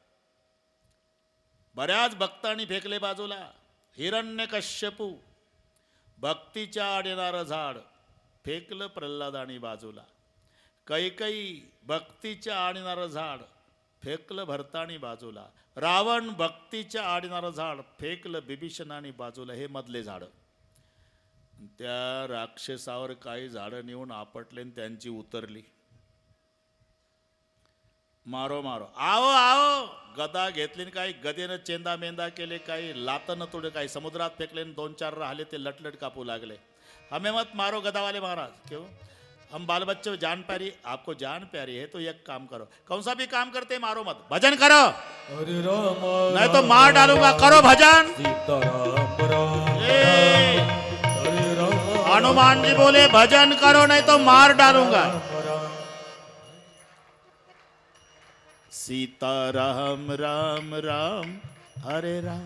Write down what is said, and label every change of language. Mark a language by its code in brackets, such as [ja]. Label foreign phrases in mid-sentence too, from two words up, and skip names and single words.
[mr] बऱ्याच भक्तांनी फेकले बाजूला हिरण्यकश्यपू भक्तीच्या आड येणारं झाड फेकलं प्रल्हादानी बाजूला कैकई भक्तीच्या आड येणारं झाड फेकलं भरतानी बाजूला रावण भक्तीच्या आड येणारं झाड फेकलं बिभीषणानी बाजूला हे मधले झाड त्या राक्षसावर काही झाडं नेऊन आपटले आणि त्यांची उतरली [hi] मारो मारो आओ आओ [mr] गदा घेतली काही गदेनं चेंदा मेंदा केले काही लातनं तोडे काही समुद्रात फेकले दोन चार राहिले ते लटलट कापू लागले [hi] हमें मत मारो गदा वाले महाराज, क्यों? हम बाल बच्चे जान प्यारी, आपको जान प्यारी है तो एक काम करो, कौन सा भी काम करते मारो मत, भजन करो, हरे राम नहीं तो मार डालूंगा, करो भजन। सीताराम राम ए, हरे राम हनुमान जी बोले भजन करो नहीं तो मार डालूंगा। राम सीताराम राम राम हरे राम।